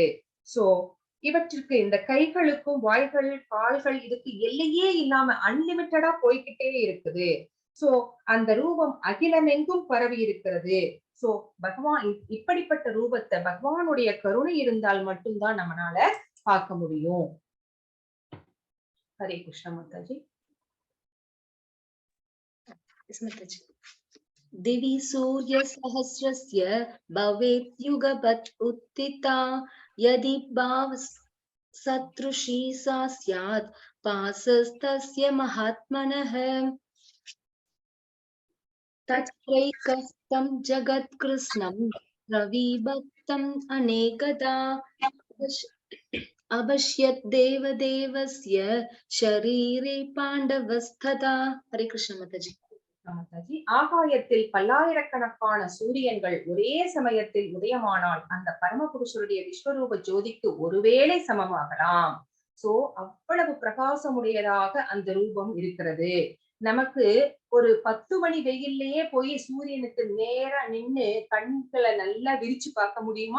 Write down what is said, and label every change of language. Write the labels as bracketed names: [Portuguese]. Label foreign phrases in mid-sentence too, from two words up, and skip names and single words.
[Tamil] சோ இவற்றிற்கு இந்த கைகளுக்கும் வாய்கள், கால்கள் இதுக்கு எல்லையே இல்லாம அன்லிமிட்டடா போய்கிட்டே இருக்குது. சோ அந்த ரூபம் அகிலமெங்கும் பரவி இருக்கிறது. சோ பகவான் இப்படிப்பட்ட ரூபத்தை, பகவானுடைய கருணை இருந்தால் மட்டும்தான் நம்மளால பார்க்க முடியும். ஹரே கிருஷ்ண மாதாஜி. [Sanskrit] दिवि सूर्य सहस्रस्य भवेत् युगपत् उत्थिता यदि भाव सदृशी सा स्यात् पासस्तस्य महात्मनः तत्रैकस्थं जगत्कृत्स्नं रविभक्तम् अनेकदा अपश्यत् देवदेवस्य शरीरे पाण्डवस्तथा. हरे कृष्ण माताजी. [Tamil] ஆகாயத்தில் பல்லாயிரக்கணக்கான சூரியன்கள் ஒரே சமயத்தில் உதயமானால் அந்த பரமபுருஷருடைய விஸ்வரூப ஜோதிக்கு ஒருவேளை சமமாகலாம். சோ அவ்வளவு பிரகாசமுடையதாக அந்த ரூபம் இருக்கிறது. நமக்கு ஒரு 10 மணி வெயில்லயே போய் சூரியனுக்கு நேரா நின்னு கண்களை நல்லா விரிச்சு பார்க்க முடியுமா?